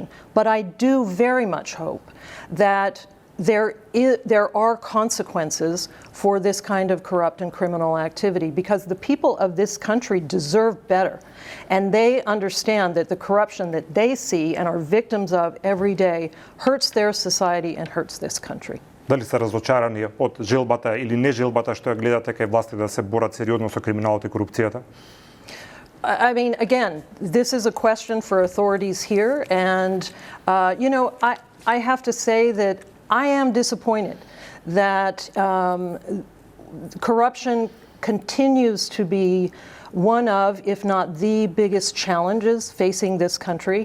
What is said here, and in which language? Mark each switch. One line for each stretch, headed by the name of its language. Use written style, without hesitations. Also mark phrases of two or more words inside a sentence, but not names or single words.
English: But I do very much hope that there are consequences for this kind of corrupt and criminal activity because the people of this country deserve better. And they understand that the corruption that they see and are victims of every day hurts their society and hurts this country.
Macedonian: Дали се разочарани од желбата или не желбата што ја гледате кај власти да се борат сериозно со криминалот и корупцијата?
English: I mean, again, this is a question for authorities here. And, I have to say that I am disappointed that corruption continues to be one of, if not the biggest challenges facing this country.